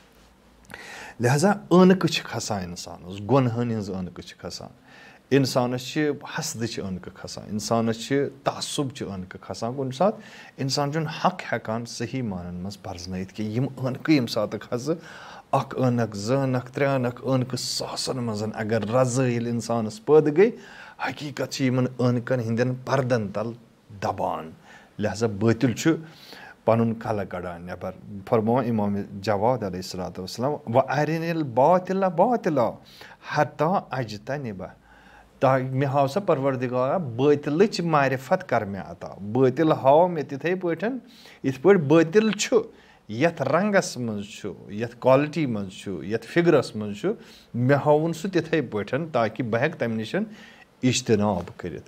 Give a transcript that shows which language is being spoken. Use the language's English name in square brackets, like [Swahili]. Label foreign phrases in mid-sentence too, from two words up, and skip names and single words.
[Kashmiri] لہذا عٲنکہٕ چھِ کھسان اِنسانس گۄنہن ہِنٛز عٲنکہٕ چھِ کھسان اِنسانس چھِ حسدٕچ عٲنکہٕ کھسان اِنسانس چھِ تعصُب چہِ عٲنکہٕ کھسان کُنہِ ساتہٕ اِنسان چھُنہٕ حق ہٮ۪کان صحیح مانن منٛز پرزنٲیِتھ کہِ یِم عٲنکہٕ ییٚمہِ ساتہٕ کھسہٕ اکھ عٲنکھ زٕ عٲنکھ ترٛےٚ عٲنکھ عٲنکہٕ ساسن منٛز اگر رزٕ ییٚلہِ اِنسانس پٲدٕ گٔے حقیٖقت چھِ یِمن عٲنکن ہٕنٛدٮ۪ن پردن تل دبان. لہذا بٲطِل چھُ پنُن کلہٕ کڑان نٮ۪بر. فرمووان امام جواد [Arabic] علیہ الصلوۃ والسلام وَأَرِنِ الباطِلَ باطِلًا حَتَّىٰ أَجْتَنِبَهُ [Kashmiri] مےٚ ہاو سا پروردگارا بٲطلٕچ معرفت کر مےٚ عطا بٲطِل ہاو مےٚ تِتھٕے پٲٹھۍ یِتھ پٲٹھۍ بٲطِل چھُ یتھ رنٛگس منٛز چھُ یتھ کالٹی منٛز چھُ یتھ فِگرس منٛز چھُ مےٚ ہاوُن سُہ تِتھٕے پٲٹھۍ تاکہِ بہٕ ہٮ۪کہٕ تمہِ نِش اجتناب کٔرِتھ.